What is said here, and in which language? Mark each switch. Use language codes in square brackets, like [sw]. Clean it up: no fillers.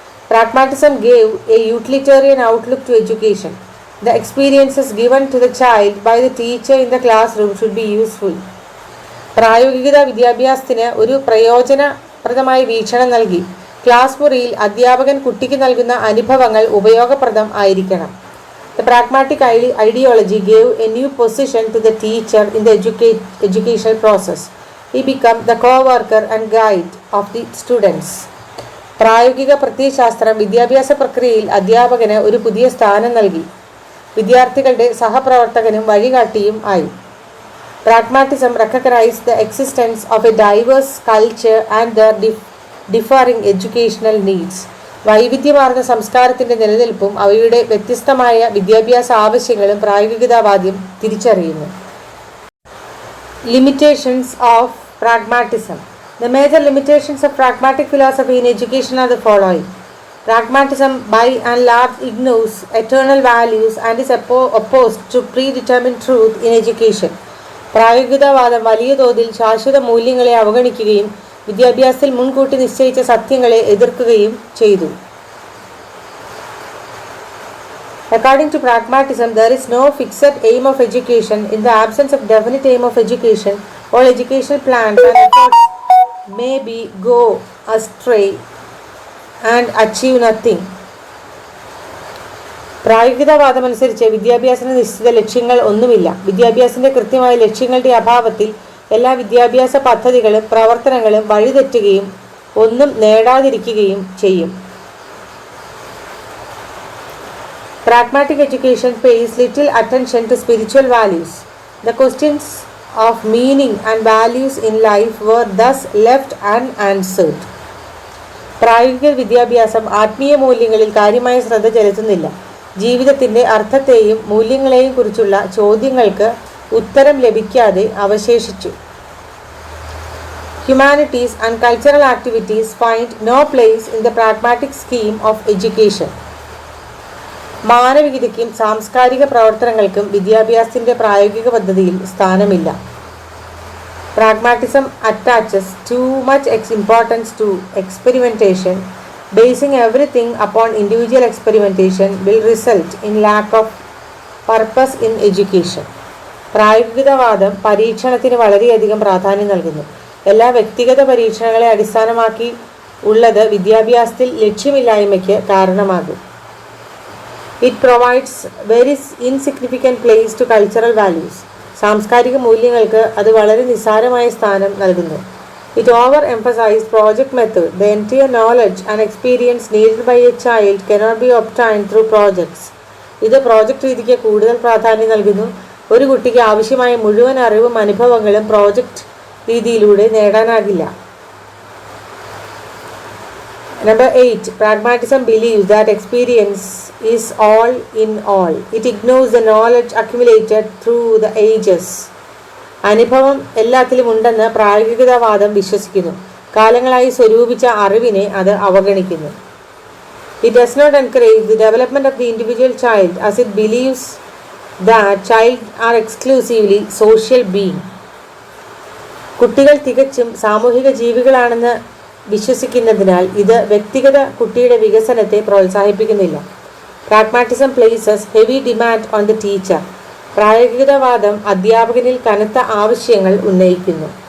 [en] Pragmatism gave a utilitarian outlook to education. The experiences given to the child by the teacher in the classroom should be useful. [ml] പ്രായോഗികത വിദ്യാഭ്യാസത്തിന് ഒരു പ്രയോജനപ്രദമായ വീക്ഷണം നൽകി. Class മുറിയിൽ അധ്യാപകൻ കുട്ടിക്ക് നൽകുന്ന അനുഭവങ്ങൾ ഉപയോഗപ്രദം ആയിരിക്കണം. [en] The pragmatic ideology gave a new position to the teacher in the educational process. He became the co-worker and guide of the students. [ml] പ്രായോഗിക പ്രത്യയശാസ്ത്രം വിദ്യാഭ്യാസ പ്രക്രിയയിൽ അധ്യാപകന് ഒരു പുതിയ സ്ഥാനം നൽകി. വിദ്യാർത്ഥികളുടെ സഹപ്രവർത്തകനും വഴികാട്ടിയും ആയി. [en] Pragmatism recognized the existence of a diverse culture and their differing educational needs. [ml] വൈവിധ്യമാർന്ന സംസ്കാരത്തിന്റെ നിലനിൽപ്പും അവയുടെ വ്യത്യസ്തമായ വിദ്യാഭ്യാസ ആവശ്യങ്ങളും പ്രായോഗികതാവാദ്യം തിരിച്ചറിയുന്നു. [en] Limitations of pragmatism. The major limitations of pragmatic philosophy in education are the following. Pragmatism by and large ignores eternal values and is opposed to predetermined truth in education. [ml] പ്രായോഗികതാവാദം വലിയ തോതിൽ ശാശ്വത മൂല്യങ്ങളെ അവഗണിക്കുകയും വിദ്യാഭ്യാസത്തിൽ മുൻകൂട്ടി നിശ്ചയിച്ച സത്യങ്ങളെ എതിർക്കുകയും ചെയ്തു. [en] According to pragmatism, there is no fixed aim of education. In the absence of definite aim of education, all educational plans and efforts may go astray and achieve nothing. [ml] പ്രായോഗികതാവാദമനുസരിച്ച് വിദ്യാഭ്യാസത്തിന് നിശ്ചിത ലക്ഷ്യങ്ങൾ ഒന്നുമില്ല. വിദ്യാഭ്യാസത്തിന്റെ കൃത്യമായ ലക്ഷ്യങ്ങളുടെ അഭാവത്തിൽ എല്ലാ വിദ്യാഭ്യാസ പദ്ധതികളും പ്രവർത്തനങ്ങളും വഴിതെറ്റുകയും ഒന്നും നേടാതിരിക്കുകയും ചെയ്യും. [en] Pragmatic education pays little attention to spiritual values. The questions of meaning and values in life were thus left unanswered. [ml] പ്രായോഗിക വിദ്യാഭ്യാസം ആത്മീയ മൂല്യങ്ങളിൽ കാര്യമായ ശ്രദ്ധ ചെലുത്തുന്നില്ല. ജീവിതത്തിന്റെ അർത്ഥത്തെയും മൂല്യങ്ങളെയും കുറിച്ചുള്ള ചോദ്യങ്ങൾക്ക് ഉത്തരം ലഭിക്കാതെ അവശേഷിച്ചു. [en] humanities and cultural activities find no place in the pragmatic scheme of education. [ml] മാനവികതയ്ക്കും സാംസ്കാരിക പ്രവർത്തനങ്ങൾക്കും വിദ്യാഭ്യാസത്തിൻ്റെ പ്രായോഗിക പദ്ധതിയിൽ സ്ഥാനമില്ല. [en] Pragmatism attaches too much importance to experimentation. Basing everything upon individual experimentation will result in lack of purpose in education. [ml] പ്രായോഗികവാദം പരീക്ഷണത്തിന് വളരെയധികം പ്രാധാന്യം നൽകുന്നു. എല്ലാ വ്യക്തിഗത പരീക്ഷണങ്ങളെ അടിസ്ഥാനമാക്കി ഉള്ളത് വിദ്യാഭ്യാസത്തിൽ ലക്ഷ്യമില്ലായ്മയ്ക്ക് കാരണമാകും. [en] It provides very insignificant place to cultural values. [ml] സാംസ്കാരിക മൂല്യങ്ങൾക്ക് അത് വളരെ നിസ്സാരമായ സ്ഥാനം നൽകുന്നു. [en] It overemphasizes project method. The entire knowledge and experience needed by a child cannot be obtained through projects. [ml] ഇത് പ്രോജക്റ്റ് രീതിക്ക് കൂടുതൽ പ്രാധാന്യം നൽകുന്നു. ഒരു കുട്ടിക്ക് ആവശ്യമായ മുഴുവൻ അറിവും അനുഭവങ്ങളും പ്രോജക്റ്റ് രീതിയിലൂടെ നേടാനാകില്ല. [en] Number 8. Pragmatism believes that experience is all in all. It ignores the knowledge accumulated through the ages. [ml] അനുഭവം എല്ലാത്തിലും ഉണ്ടെന്ന് പ്രായോഗികതാവാദം വിശ്വസിക്കുന്നു. കാലങ്ങളായി സ്വരൂപിച്ച അറിവിനെ അത് അവഗണിക്കുന്നു. [en] It does not encourage the development of the individual child as it believes that child are exclusively social being. [ml] കുട്ടികൾ തികച്ചും സാമൂഹിക ജീവികളാണെന്ന് വിശ്വസിക്കുന്നതിനാൽ ഇത് വ്യക്തിഗത കുട്ടിയുടെ വികസനത്തെ പ്രോത്സാഹിപ്പിക്കുന്നില്ല. [en] Pragmatism places heavy demand on the teacher. [ml] പ്രായോഗികതാവാദം അധ്യാപകനിൽ കനത്ത ആവശ്യങ്ങൾ ഉന്നയിക്കുന്നു.